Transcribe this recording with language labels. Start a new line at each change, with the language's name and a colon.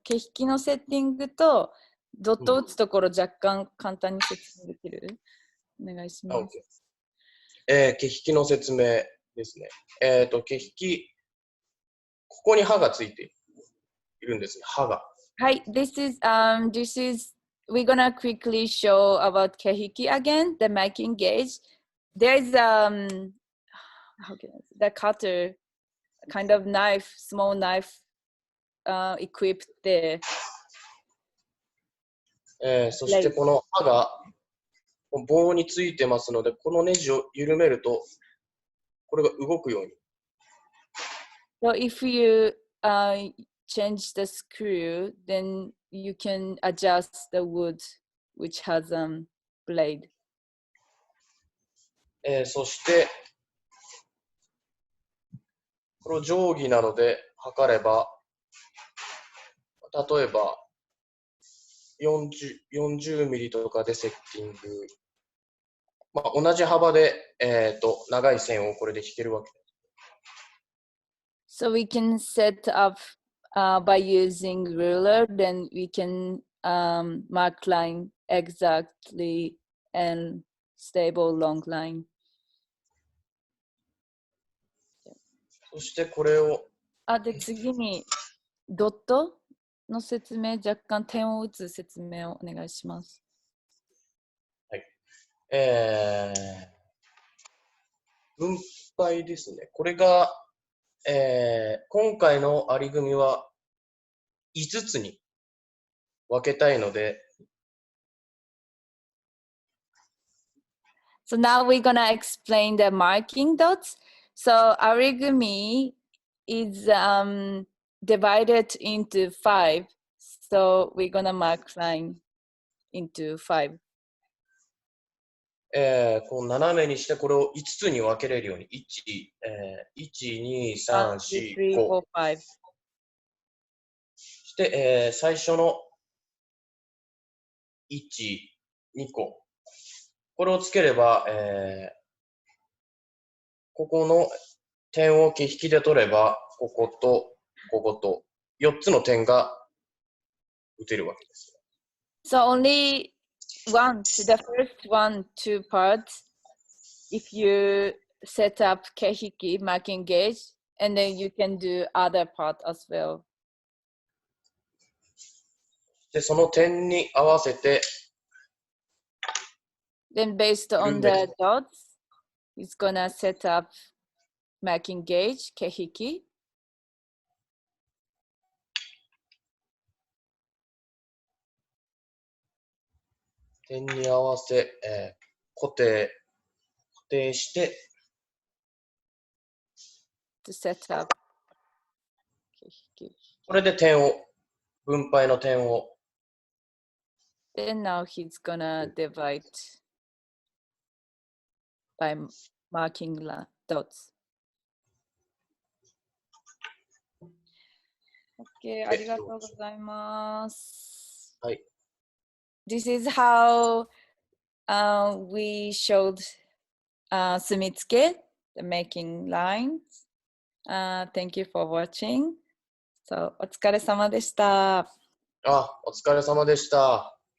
Japanese: 景色のセッティングと、ドット打つところ若干簡単に説明できる？お願いします。景色の説明ですね。景色、ここに刃がついているんですね。刃が。はい。
English: This is we're gonna quickly show about kehiki again, the marking gauge. There's the cutter, kind of knife, small knife equipped there.
Japanese: そしてこの刃が棒についてますので、このネジを緩めると、これが動くように。
English: So if you change the screw, then you can adjust the wood which has blade.
Japanese: そして、これを定規などで測れば、例えば40ミリとかでセッティングまあ、同じ幅で、長い線をこれで引けるわけです。
English: So we can set up by using ruler, then we can mark line exactly and stable long line.
Japanese: そしてこれを、で、次にドットの説明、若干点を打つ説明をお願いします。はい。分配ですね。これが、今回のあり組は5つに分けたいので、
English: So now we're gonna explain the marking dots. So ari-gumi is divided into 5. So we're gonna mark line into 5.
Japanese: こう斜めにしてこれを5つに分けれるように、1、2、3、4、5。 5。して、最初の1、2個。これをつければ、ここの点を引きで取れば、こことここと4つの点が打てるわけです。
English: So only the first 2 parts, if you set up kehiki, marking gauge, and then you can do other part as well.
Japanese: で、その点に合わせて、
English: Then based on the dots, it's gonna set up marking gauge, kehiki.
Japanese: 点に合わせ、固定して、
English: to set up kehiki.
Japanese: これで分配の点を。
English: Then now he's gonna divide by marking dots.
Japanese: Okay, ありがとうございます。はい。
English: This is how we showed Sumitsuke, the making lines. Thank you for watching. So,
Japanese: お疲れ様でした。お疲れ様でした。